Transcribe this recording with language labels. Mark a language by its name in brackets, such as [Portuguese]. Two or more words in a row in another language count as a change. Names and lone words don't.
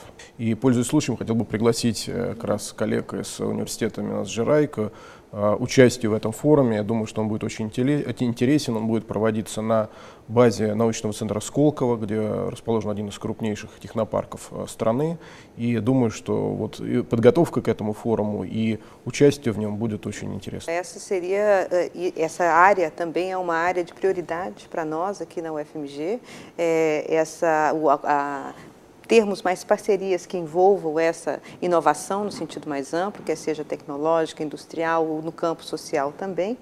[Russian] И, пользуясь случаем, хотел бы пригласить как раз коллег из университета Минас-Жерай к участию в этом форуме. Я думаю, что он будет очень интересен. Он будет проводиться на базе научного центра Сколково, где расположен один из крупнейших технопарков страны. И думаю, что вот и подготовка к этому форуму и участие в нем будет очень интересно. [Portuguese] Essa área também é uma área de prioridade para nós aqui na UFMG. Termos mais parcerias que envolvam essa inovação no sentido mais amplo, quer seja tecnológica, industrial ou no campo social também.